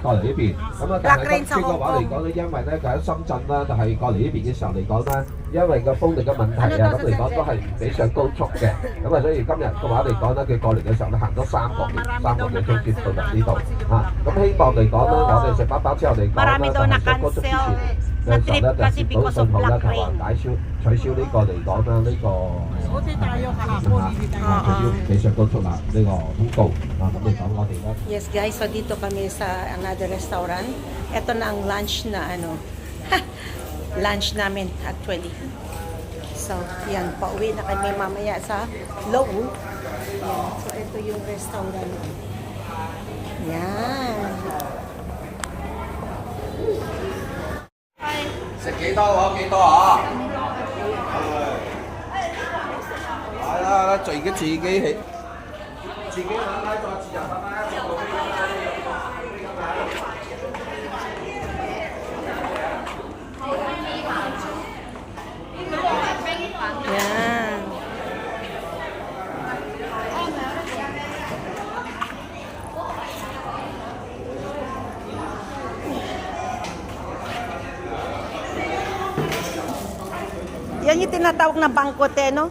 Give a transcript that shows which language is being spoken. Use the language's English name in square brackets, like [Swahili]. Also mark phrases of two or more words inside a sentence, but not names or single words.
[Cantonese] 過嚟呢邊，咁啊，但係今次嘅話嚟講咧，因為咧佢喺深圳啦，就係過嚟呢邊嘅時候嚟講咧，因為個風力嘅問題咁嚟講都係唔俾上高速嘅，咁啊，所以今日嘅話嚟講咧，佢過嚟嘅時候咧，行咗3個幾鐘先到嚟呢度咁希望嚟講咧，我哋食飽飽之後嚟講咧，就係上高速之前嘅時候咧，就接到信號咧，就話取消呢個嚟講啦，呢個取消未上高速啦，呢個通告咁嚟講我哋咧。 [Filipino] Yes guys, so dito kami sa [English] another restaurant. [Filipino] Ito na ang lunch na lunch namin actually. So, yan, pauwi na kami mamaya sa loob. Yan, so ito yung restaurant. Yan. [Cantonese] 食幾多喎？幾多啊？係啦。自己起。 [Filipino] Yan. Yan yung tinatawag na bangkote, no?